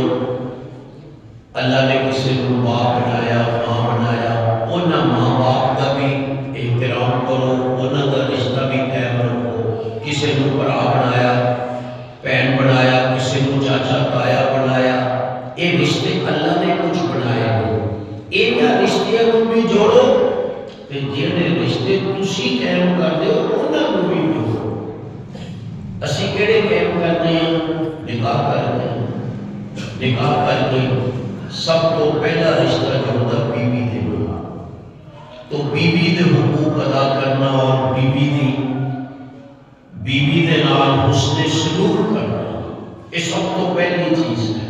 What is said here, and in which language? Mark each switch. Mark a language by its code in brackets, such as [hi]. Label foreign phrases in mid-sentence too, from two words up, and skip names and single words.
[ur] اللہ نے کسی کو باپ بنایا، ماں بنایا، انہاں ماں باپ کا بھی احترام کرو، انہاں کا رشتہ بھی قائم رکھو۔ کسی کو بھرا بنایا، بہن بنایا، کسی کو چاچا تایا بنایا، یہ رشتے اللہ نے کچھ بنائے ہو، انہاں رشتیاں کو بھی جوڑو، [pa] تے جڑے رشتے تسی قائم کر دے ہو انہاں کو بھی جوڑو۔ اسی کیڑے قائم کرتے ہیں؟ [ur] نکاح کرتے ہیں، نکاح کرتے ہیں۔ [pa] سب تو پہلا رشتہ جوڑتا بیوی دے نال، تو بیوی دے حقوق ادا کرنا اور بیوی دے نال حسن سلوک کرنا، یہ سب تو پہلی چیز ہے۔